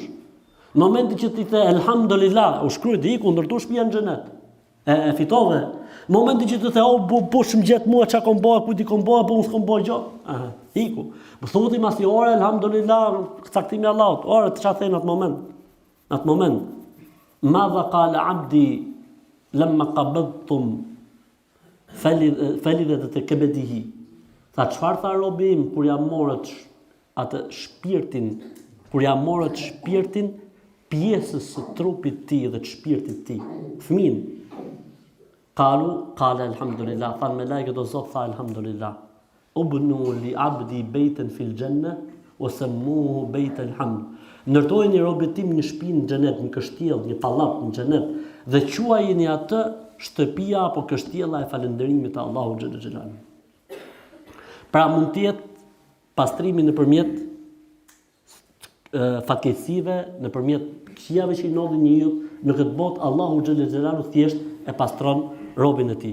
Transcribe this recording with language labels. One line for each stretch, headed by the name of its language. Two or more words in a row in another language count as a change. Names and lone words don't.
Albanian: Në momentin që ti the elhamdulillah, u shkruaj iku ndërtu shtëpia në xhenet. E fitove. Në momentin që ti the bush më gjet mua çka kom bëu, ku ti kom bëu, po unë s'kom bëu gjë. Iku. Po thotë mas i ore elhamdulillah, caktimi i Allahut. Ore çfarë thën atë moment? Atë moment.
Arabic: ماذا قال عبدي لما قبضتم فلذة كبده.
Albanian: Tha çfarë tha robi im kur ja morët atë shpirtin, kur ja morët shpirtin pjesës së trupit të tij dhe të shpirtit të tij. Fëmin.
Arabic: قال الحمد لله,
Albanian: tha me lajket o Zot, tha alhamdulillah.
Arabic: ابنوا لعبدي بيتا في الجنة وسموه بيت الحمد.
Albanian: Ndërtojeni robët tim një shtëpi në xhenet, një kështjell, një pallat në xhenet dhe quajini atë shtëpia apo kështjella e falënderimit të Allahut xhelalu. Pra mund të jetë pastrimi nëpërmjet fatkeqësive, nëpërmjet këqijave që i ndodhin njeriu në këtë botë, Allahu xhelalu thjesht e pastron robën e tij.